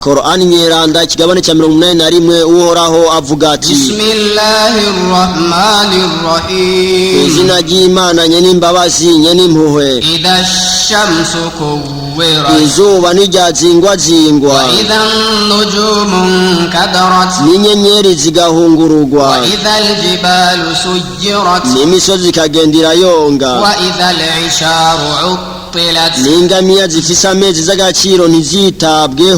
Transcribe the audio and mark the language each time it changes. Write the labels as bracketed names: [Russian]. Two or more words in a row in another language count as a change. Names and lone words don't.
[Rundi] Qur'ani nyeranda kigabane cha 81 uhoraho avuga ati [Arabic] بسم الله الرحمن الرحيم [Rundi] izina ry'Imana nyene imbabazi nyene impuhwe [Arabic] إذا الشمس كورت [Rundi] izuba n'iryazingwa [Arabic] وإذا النجوم انكدرت [Rundi] n'inyenyeri zigahungurugwa [Arabic] وإذا الجبال سيرت [Rundi] n'imisozi ikagendera yonga [Arabic] وإذا العشار [Rundi] n'ingamiya zifise amezi z'agaciro ntizitabweho